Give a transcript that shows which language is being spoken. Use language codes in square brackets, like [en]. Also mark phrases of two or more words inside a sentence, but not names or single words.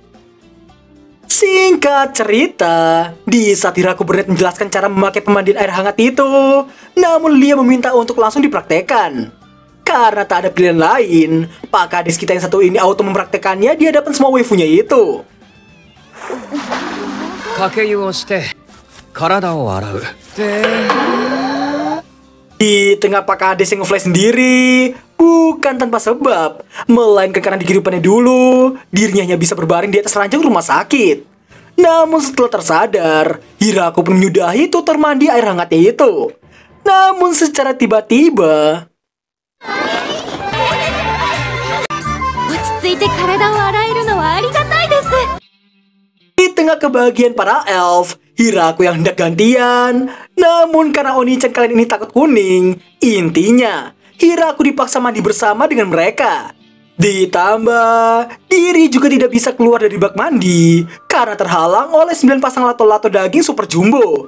[id] Singkat cerita, di saat Hiraku berniat menjelaskan cara memakai pemandian air hangat itu, namun Lia meminta untuk langsung dipraktekkan. Karena tak ada pilihan lain, Pak Kades kita yang satu ini auto mempraktekannya di hadapan semua waifunya itu. [ja] かけ湯をして体を洗う。 [id] Di tengah Pak Kades yang nge-flash sendiri, bukan tanpa sebab, melainkan karena di kehidupannya dulu, dirinya hanya bisa berbaring di atas ranjang rumah sakit. Namun setelah tersadar, Hiraku pun menyudahi tutor mandi air hangatnya itu. Namun secara tiba-tiba, [ja] 落ち着いて体を洗えるのはありがたいです。 [id] di tengah kebahagiaan para elf, Hiraku yang hendak gantian. Namun karena Oni-chan kalian ini takut kuning, intinya Hiraku dipaksa mandi bersama dengan mereka. Ditambah, Diri juga tidak bisa keluar dari bak mandi karena terhalang oleh 9 pasang lato-lato daging super jumbo.